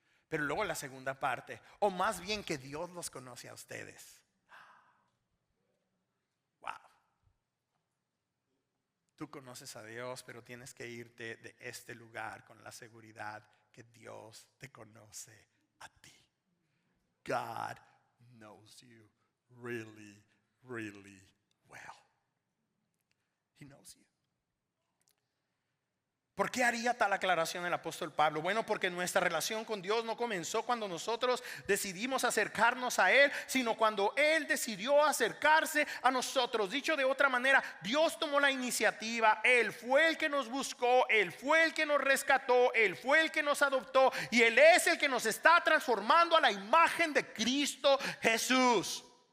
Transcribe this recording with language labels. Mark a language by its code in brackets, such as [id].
[es] Pero luego la segunda parte, o más bien que Dios los conoce a ustedes. Wow. Tú conoces a Dios, pero tienes que irte de este lugar con la seguridad que Dios te conoce a ti. [en] God knows you really, really well. He knows you. [es] ¿Por qué haría tal aclaración el apóstol Pablo? Bueno, porque nuestra relación con Dios no comenzó cuando nosotros decidimos acercarnos a Él, sino cuando Él decidió acercarse a nosotros. Dicho de otra manera, Dios tomó la iniciativa, Él fue el que nos buscó, Él fue el que nos rescató, Él fue el que nos adoptó y Él es el que nos está transformando a la imagen de Cristo Jesús.